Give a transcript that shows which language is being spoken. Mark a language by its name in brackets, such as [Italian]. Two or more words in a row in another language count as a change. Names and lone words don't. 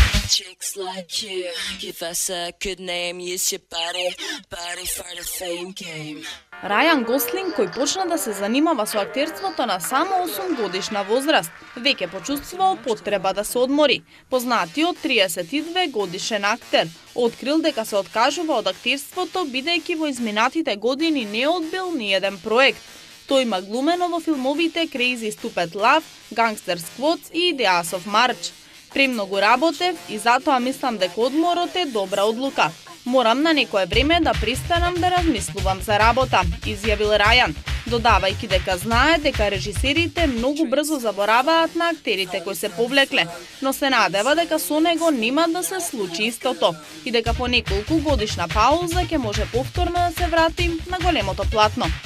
[English] Chicks like you, give us a good name, use your body for the fame game. [Macedonian] Рајан Гослинг, кој почна да се занимава со актерството на само 8 годишна возраст, веќе почувствувал потреба да се одмори. Познатиот 32 годишен актер открил дека се откажува од актерството бидејќи во изминатите години не одбил ни еден проект. Тој има глумено во филмовите Crazy Stupid Love, Gangster Squad и Ideas of March. Премногу работев и затоа мислам дека одморот е добра одлука. Морам на некое време да престанам да размислувам за работа, изјавил Рајан, додавајќи дека знае дека режисерите многу брзо забораваат на актерите кои се повлекле, но се надева дека со него нема да се случи истото и дека по неколку годишна пауза ќе може повторно да се врати на големото платно.